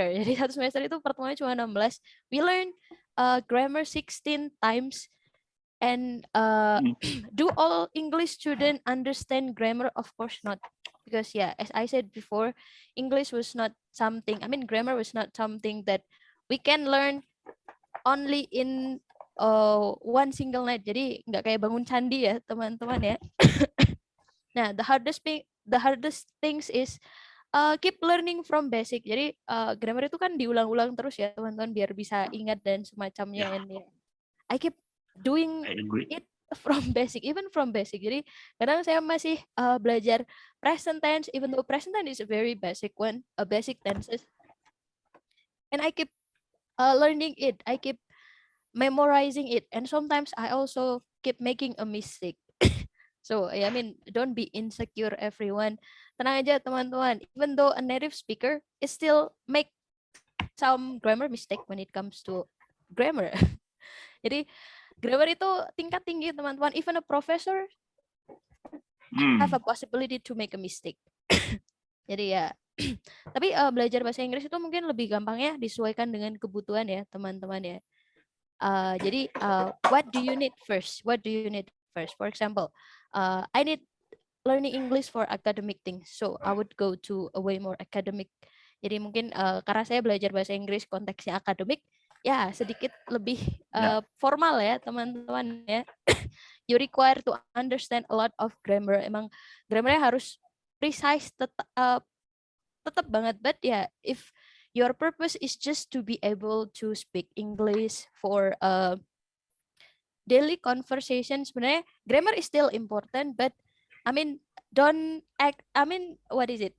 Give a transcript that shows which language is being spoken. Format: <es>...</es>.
<id>Jadi satu semester itu pertemuannya cuma 16.</id> <en>We learn grammar 16 times. And do all English student understand grammar? Of course not, because as I said before, English was not something. I mean, grammar was not something that we can learn only in one single night.</en> <id>Jadi nggak kayak bangun candi ya teman-teman ya. Nah, the hardest things is keep learning from basic. Jadi grammar itu kan diulang-ulang terus ya teman-teman, biar bisa ingat dan semacamnya.</id> <en>Yeah. And I keep doing I agree. it from basic, even from basic. Jadi kadang saya masih belajar present tense, even though present tense is a very basic one, a basic tenses, and I keep learning it. I keep memorizing it, and sometimes I also keep making a mistake. So I mean, don't be insecure, everyone. Tenang aja teman-teman. Even though a native speaker is still make some grammar mistake when it comes to grammar.</en> <id>Jadi grammar itu tingkat tinggi teman-teman.</id> <en>Even a professor have a possibility to make a mistake.</en> <id>Jadi ya, tapi belajar bahasa Inggris itu mungkin lebih gampang ya, disesuaikan dengan kebutuhan ya teman-teman ya.</id> <en>Jadi what do you need first? What do you need first? For example, I need learning English for academic things, so I would go to a way more academic.</en> <id>Jadi mungkin karena saya belajar bahasa Inggris konteksnya akademik, ya sedikit lebih formal ya teman-teman ya.</id> <en>You require to understand a lot of grammar. Emang grammarnya harus precise, tetap banget. But if your purpose is just to be able to speak English for daily conversation, sebenarnya grammar is still important, but I mean don't act, I mean what is it?</en>